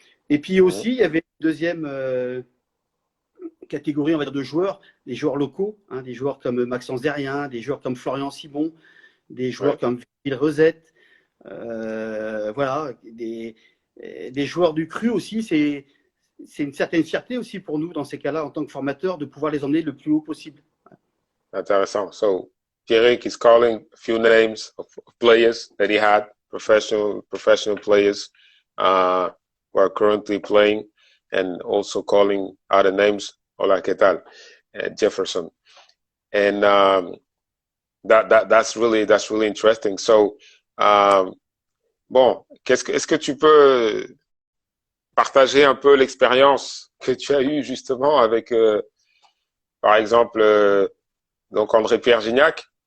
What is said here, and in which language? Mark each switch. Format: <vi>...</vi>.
<fr>Et puis aussi, il y avait une deuxième catégorie, on va dire, de joueurs, des joueurs locaux, hein, des joueurs comme Maxence Derrien, des joueurs comme Florian Simon, des joueurs comme Phil Rosette, voilà, des joueurs du cru aussi. C'est une certaine fierté aussi pour nous, dans ces cas-là, en tant que formateurs, de pouvoir les emmener le plus haut possible. Intéressant.</fr> <en>So, Pierrick is calling a few names of players that he had, professional players who are currently playing, and also calling other names.</en> <es>Hola, ¿qué tal?</es> <en>Jefferson. And that's really interesting.</en> <fr>So, bon, est-ce que tu peux partager un peu l'expérience que tu as eue justement avec, par exemple, donc André-Pierre Gignac?</fr>